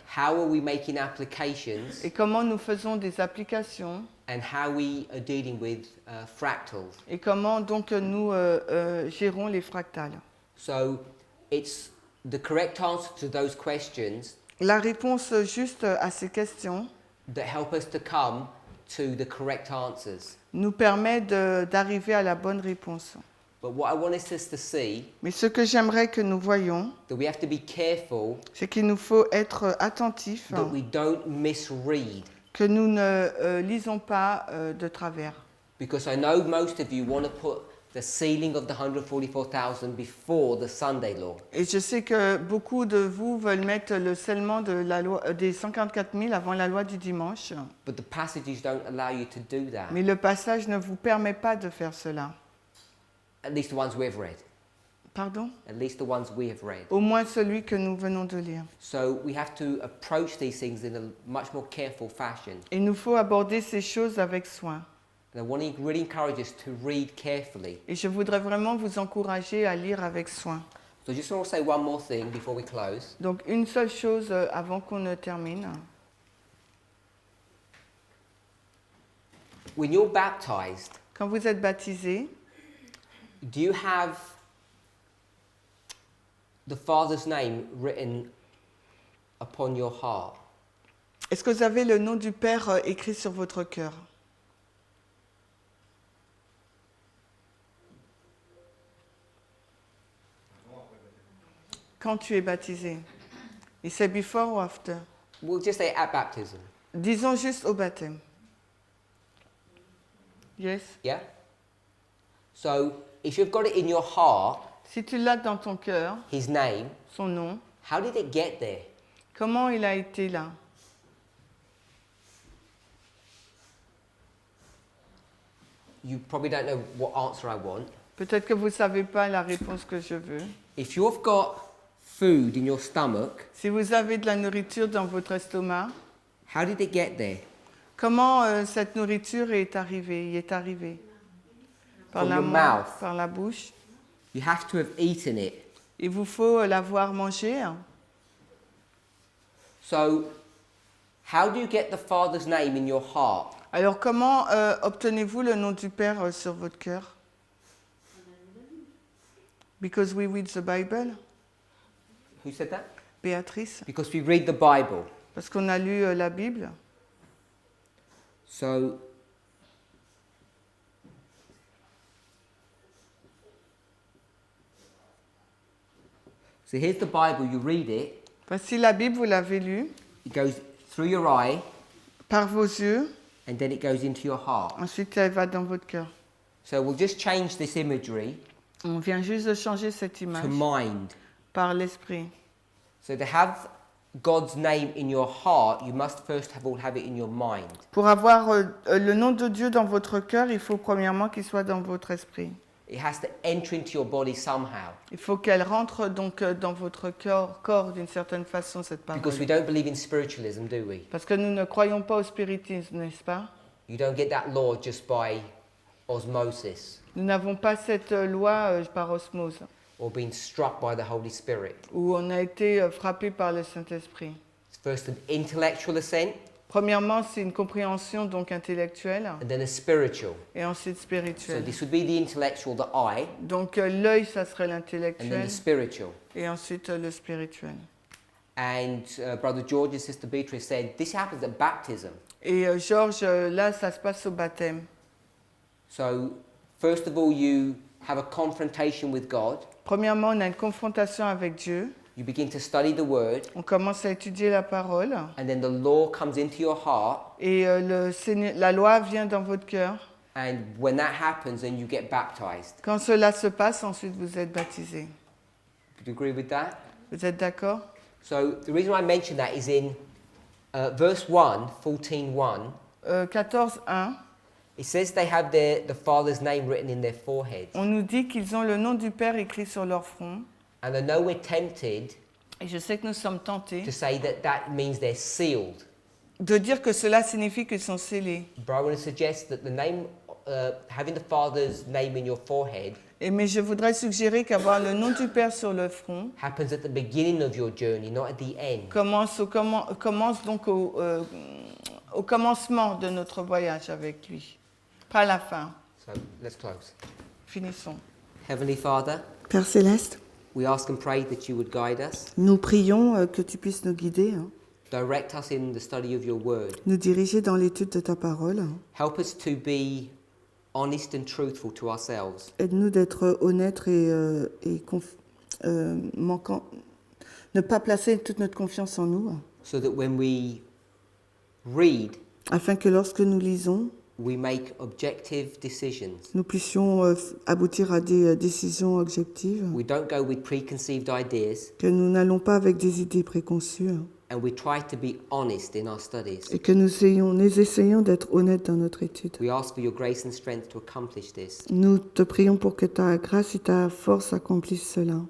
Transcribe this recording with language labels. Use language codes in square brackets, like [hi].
[en] How are we making applications? [fr] et comment nous faisons des applications [en] And how we are dealing with fractals. [fr] et comment donc nous gérons les fractales. [en] So it's the correct answer to those questions [fr] La réponse juste à ces questions [en] that help us to come to the correct answers. [fr] nous permet d'arriver à la bonne réponse. [en] But what I want us to see, [fr] Mais ce que j'aimerais que nous voyions, [en] that we have to be careful [fr] c'est qu'il nous faut être attentifs, [en] that we don't misread. [fr] que nous ne lisons pas de travers. [en] Because I know most of you want to put the sealing of the 144,000 before the Sunday law. [fr] Et je sais que beaucoup de vous veulent mettre le scellement de la loi, des 144 000 avant la loi du dimanche. [en] But the passages don't allow you to do that. [fr] Mais le passage ne vous permet pas de faire cela. [en] At least the ones we've read. [fr] Pardon? [en] At least the ones we have read. [fr] Au moins celui que nous venons de lire. [en] So we have to approach these things in a much more careful fashion. [fr] Il nous faut aborder ces choses avec soin. [en] And I want to really encourage us to read carefully. [fr] Et je voudrais vraiment vous encourager à lire avec soin. [en] So I just want to say one more thing before we close. [fr] Donc une seule chose avant qu'on ne termine. [en] When you're baptized, [fr] Quand vous êtes baptisé, [en] do you have the Father's name written upon your heart? [fr] est-ce que vous avez le nom du Père écrit sur votre cœur? Quand tu es baptisé. Il [en] say before or after? We'll just say at baptism. [fr] Disons juste au baptême. [en] Yes. Yeah? So if you've got it in your heart, [fr] Si tu l'as dans ton cœur, [en] his name, [fr] son nom, [en] how did it get there? [fr] comment il a été là? [en] You probably don't know what answer I want. [fr] Peut-être que vous ne savez pas la réponse que je veux. [en] If you've got food in your stomach, [fr] Si vous avez de la nourriture dans votre estomac, [en] how did it get there? [fr] comment cette nourriture est arrivée? Y est arrivée? Par [en] From [fr] la [en] your mouth, mouth. [fr] par la bouche. [en] You have to have eaten it. [fr] Il vous faut l'avoir mangé. [en] So how do you get the Father's name in your heart? [fr] Alors comment obtenez-vous le nom du Père sur votre cœur? [en] Because we read the Bible. Who said that? Béatrice. Because we read the Bible. [fr] Parce qu'on a lu la Bible. [en] So here's the Bible, you read it, [fr] Voici la Bible, vous l'avez lue, [en] it goes through your eye, [fr] par vos yeux, [en] and then it goes into your heart. [fr] ensuite elle va dans votre cœur. [en] So we'll just change this imagery [fr] On vient juste de changer cette image [en] to mind. [fr] par l'esprit. [en] So to have God's name in your heart, you must first of all have it in your mind. [fr] Pour avoir le nom de Dieu dans votre cœur, il faut premièrement qu'il soit dans votre esprit. [en] It has to enter into your body somehow. [fr] Il faut qu'elle rentre donc dans votre corps d'une certaine façon, cette parole. [en] Because we don't believe in spiritualism, do we? [fr] Parce que nous ne croyons pas au spiritisme, n'est-ce pas? [en] You don't get that law just by osmosis [fr] Nous n'avons pas cette loi par osmose, [en] or being struck by the Holy Spirit. [fr] où on a été frappé par le Saint-Esprit. [en] It's first an intellectual assent [fr] Premièrement, c'est une compréhension donc intellectuelle [en] and then a spiritual. [fr] et ensuite [en] So [fr] spirituelle. [en] this would be the intellectual, the eye, [fr] Donc l'œil, ça serait [en] and then [fr] l'intellectuel [en] the spiritual. [fr] et ensuite le spirituel. [en] And Brother George and Sister Beatrice said this happens at baptism. [fr] Et Georges, là, ça se passe au baptême. [en] So first of all, you have a confrontation with God. [fr] Premièrement, on a une confrontation avec Dieu. [en] You begin to study the Word, [fr] On commence à étudier la parole. [en] and then the law comes into your heart. [fr] Et la loi vient dans votre cœur. [en] And when that happens, then you get baptized. [fr] Quand cela se passe, ensuite vous êtes baptisé. [en] Would you agree with that? [fr] Vous êtes d'accord? [en] So the reason I mention that is in verse 1, 14:1. 14.1, It says they have the Father's name written in their foreheads. [fr] on nous dit qu'ils ont le nom du Père écrit sur leur front. [en] And I know we're tempted [fr] Et je sais que nous sommes tentés [en] to say that that means they're sealed. [fr] de dire que cela signifie qu'ils sont scellés. [en] But I want to suggest that the name, having the Father's name in your forehead, [fr] Mais je voudrais suggérer qu'avoir le nom du Père sur le front [en] happens at the beginning of your journey, not at the end. [fr] commence donc au commencement de notre voyage avec lui, pas à la fin. [en] So let's close. [fr] Finissons. [en] Heavenly Father, [fr] Père Céleste, [en] we ask and pray that you would guide us, [fr] nous prions que tu puisses nous guider, [en] direct us in the study of your word. [fr] nous diriger dans l'étude de ta parole. [en] Help us to be honest and truthful to ourselves. [fr] Aide-nous d'être honnêtes et manquant, ne pas placer toute notre confiance en nous, [en] So that when we read, [fr] afin que lorsque nous lisons, [en] we make objective decisions. [fr] nous puissions aboutir à des décisions objectives, [en] We don't go with preconceived ideas, [fr] que nous n'allons pas avec des idées préconçues, [en] and we try to be honest in our studies. [fr] et que nous essayons d'être honnêtes dans notre étude. [en] We ask for your grace and strength to accomplish this. [fr] Nous te prions pour que ta grâce et ta force accomplissent cela.